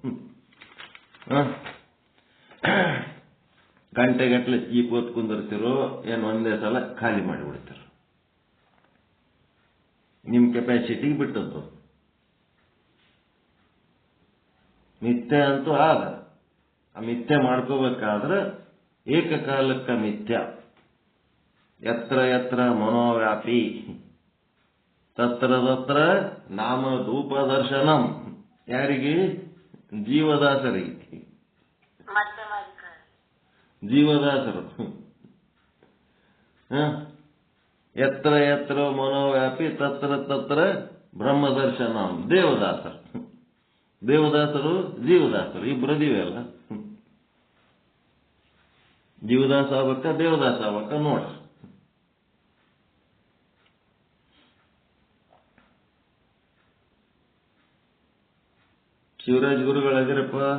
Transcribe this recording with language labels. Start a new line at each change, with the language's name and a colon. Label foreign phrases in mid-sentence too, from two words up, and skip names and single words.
Kannada: ಗಂಟೆಗಟ್ಟಲೆ ಚೀಪ್ ಹೊತ್ತು ಕುಂದಿರ್ತಿರೋ, ಏನು ಒಂದೇ ಸಲ ಖಾಲಿ ಮಾಡಿಬಿಡ್ತಿರೋ. ನಿಮ್ಮ ಕೆಪಾಸಿಟಿಗೆ ಬಿಟ್ಟದ್ದು. ಮಿಥ್ಯೆ ಅಂತೂ ಆದ. ಆ ಮಿಥ್ಯೆ ಮಾಡ್ಕೋಬೇಕಾದ್ರೆ ಏಕಕಾಲಕ್ಕ ಮಿಥ್ಯ.
Sanskrit: ಯತ್ರ ಯತ್ರ ಮನೋವ್ಯಾಪಿ ತತ್ರ ತತ್ರ ನಾಮ ಧೂಪ ದರ್ಶನಂ.
Kannada: ಯಾರಿಗೆ? ಜೀವದಾಸರಿಗೆ. ಜೀವದಾಸರು.
Sanskrit: ಯತ್ರ ಯತ್ರ ಮನೋವ್ಯಾಪಿ ತತ್ರ ತತ್ರ ಬ್ರಹ್ಮದರ್ಶನಂ.
Kannada: ದೇವದಾಸರು. ದೇವದಾಸರು ಜೀವದಾಸರು ಇಬ್ಬರು ದಿವೆಯಲ್ಲ. ಜೀವದಾಸ ಆಗ್ಬೇಕ ದೇವದಾಸ ಆಗ್ಬೇಕ ನೋಡ. ಶಿವರಾಜ್ ಗುರುಗಳಾಗಿರಪ್ಪ?